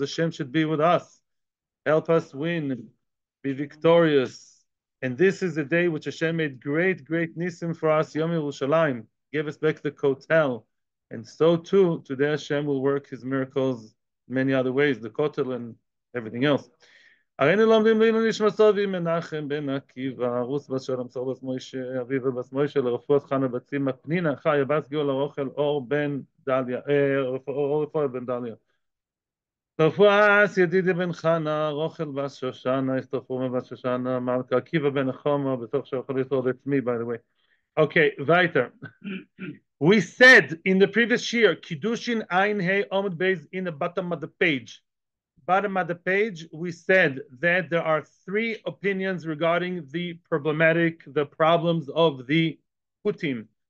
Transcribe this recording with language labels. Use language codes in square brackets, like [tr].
[en] Hashem should be with us. Help us win, be victorious. And this is the day which Hashem made great, great nisim for us. Yomi Yerushalayim gave us back the kotel. And so too, today Hashem will work His miracles in many other ways, the kotel and everything else. [he] הרינו לומדים לעילוי נשמתו מנחם בן עקיבא, רוס בת שלום צור בת מוישה, אביבה בת מוישה, לרפואת חנה בת צימה, פנינה חיה בת גאולה רוכל אור בן דליה, אור רפואה בן דליה. רפואת ידידיה בן חנה, רוכל בת שושנה, אסתרפומה בת שושנה, מלכה עקיבא בן החומה, בתוך שיכול לתור, [en] that's me by the way. [de] Okay, weiter. [en] We said in the previous year, Kiddushin Ein Hey Amud Beis in the bottom of the page. Bottom of the page, we said that there are three opinions regarding the problems of the kutim.